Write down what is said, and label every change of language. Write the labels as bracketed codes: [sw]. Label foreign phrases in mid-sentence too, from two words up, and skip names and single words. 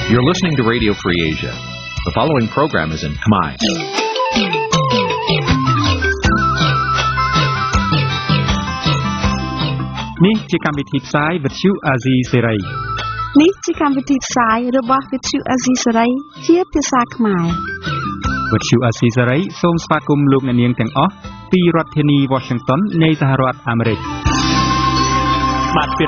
[en] listening to Radio Free Asia. The following program is in Khmer. [km] នេះជាកម្មវិធីផ្សាយវិទ្យុអាស៊ីសេរី នេះជាកម្មវិធីផ្សាយរបស់វិទ្យុអាស៊ីសេរីជាភាសាខ្មែរ វិទ្យុអាស៊ីសេរីសូមស្វាគមន៍លោកអ្នកនាងទាំងអស់ពីរដ្ឋធានី Washington នៃសហរដ្ឋអាមេរិក បាទពី